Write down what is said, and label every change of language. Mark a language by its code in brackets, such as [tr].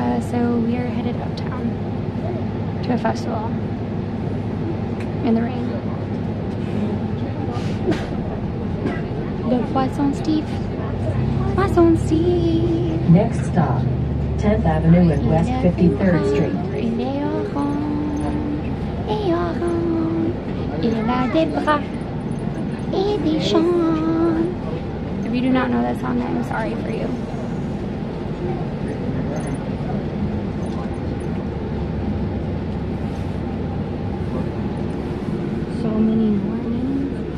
[en] So we are headed uptown to a festival in the rain. [fr] Le Poisson Steve. Poisson Steve. [en] Next stop, 10th Avenue and West 53rd Street. [fr] Il est orange, et orange. Il a des bras et des chants. [en] If you do not know that song, I'm sorry for you. So many warnings.